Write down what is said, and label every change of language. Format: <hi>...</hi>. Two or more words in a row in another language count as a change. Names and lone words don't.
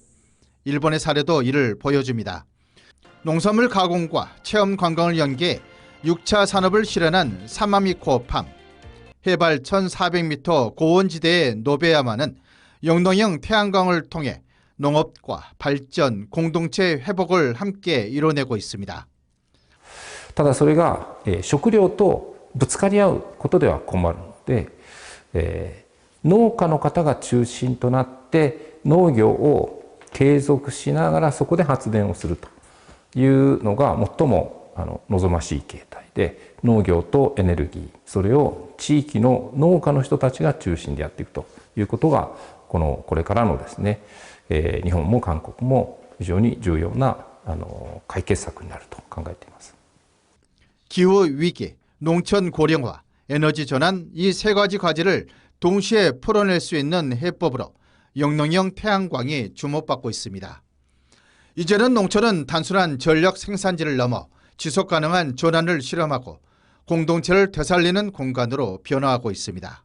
<ko>일본의 사례도 이를 보여줍니다. 농산물 가공과 체험 관광을 연계해 6차 산업을 실현한 사마미코팜, 해발 1,400m 고원지대의 노베야마는 영농형 태양광을 통해 농업과 발전, 공동체 회복을 함께 이뤄내고 있습니다.</ko> <ja>ただそれが食料とぶつかり合うことでは困るので、農家の方が中心となって農業を継続しながらそこで発電をするというのが最も望ましい形態で、農業とエネルギー、それを地域の農家の人たちが中心でやっていくということがこれからのですね、日本も韓国も非常に重要な解決策になると考えています。</ja> <ko>기후 위기, 농촌 고령화, 에너지 전환 이 세 가지 과제를 동시에 풀어낼 수 있는 해법으로 영농형 태양광이 주목받고 있습니다. 이제는 농촌은 단순한 전력 생산지를 넘어 지속 가능한 전환을 실험하고 공동체를 되살리는 공간으로 변화하고 있습니다.</ko>